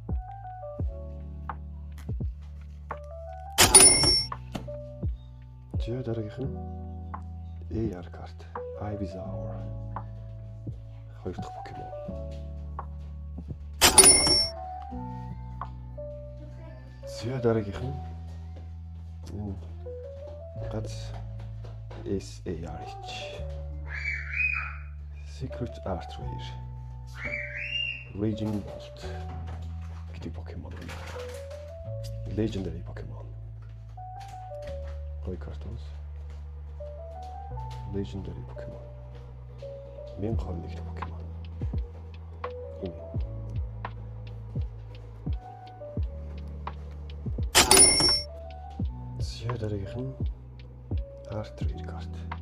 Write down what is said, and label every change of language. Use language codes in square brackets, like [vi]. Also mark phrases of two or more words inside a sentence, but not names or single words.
[mn] За дараагийнх нь AR карт Ivysaur 2 дахь Pokemon. За дараагийнх нь гац SARH [en] Secret Art Rare [mn] Raging Bolt гэдэг Pokemon. [en] Legendary Pokemon. [mn] Гой картос. [en] Legendary Pokemon. 1021 Pokemon. [mn] дараагийнх нь [en] Art Rare [mn] карт.